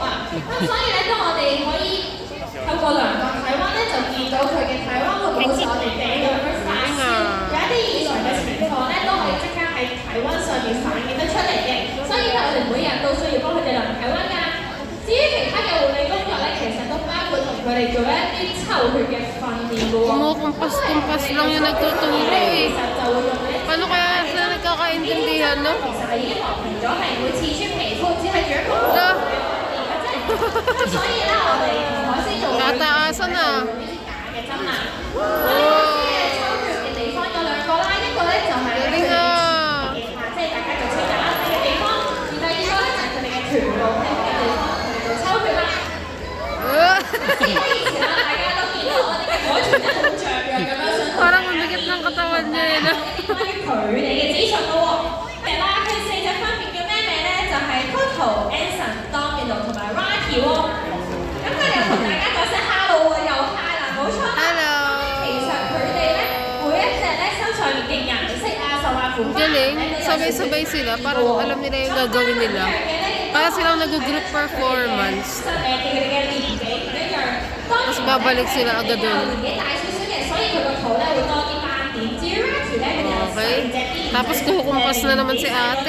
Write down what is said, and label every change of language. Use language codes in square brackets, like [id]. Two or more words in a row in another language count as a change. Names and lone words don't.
[yue] 咁所以咧，當我哋可以透過量度體溫咧，就見到佢嘅體溫會唔會好似我哋鼻咁樣發燒，有一啲異常嘅情況咧，都可以即刻喺體溫上面反映得出嚟嘅。所以咧，我哋每日都需要幫佢哋量體溫㗎。至於其他嘅護理工作咧，其實都包括同佢哋做一啲抽血嘅訓練㗎喎。 [tl] Kumukumpas-kumpas lang yung nagtuturo eh. [yue] 其實就會用呢啲 [tl] Paano kaya sila nagkakaintindihan, no? [yue] 其實係已經落平咗，係會刺穿皮膚，只係做一個 [tl] Wala. [yue] 咁所以咧，我哋海獅做 [tl] Tataasan na. [yue] 呢啲假嘅針啦。我哋海獅嘅抽血嘅地方有兩個啦，一個咧就係佢 [tl] Galing [yue] 哋 ah. 即係大家做清潔啦嘅地方，而第二個咧就係佢哋嘅臀部呢嘅地方，佢哋做抽血啦。以前啦，大家都見到我哋嘅海豚咧好雀躍咁樣想同 [tl] Parang mabigat ng katawan niya eh, no? [yue] 關於佢哋嘅資訊咯喎。啦，佢四隻分別叫咩名咧？就係 Toto、Anson、Domino 同埋 Rocky 喎。咁佢哋同大家講聲 hello 喎，又 hi 啦，冇錯。 Hello。其實佢哋咧，每一隻咧身上面嘅顏色啊，受壓款 [tl] Galing. Sabay-sabay sila. Parang alam nila yung gagawin nila. Para silang nag- [en] group performance. [tl] Tapos babalik sila agad dun. Okay. Tapos kukumpas na naman si ate.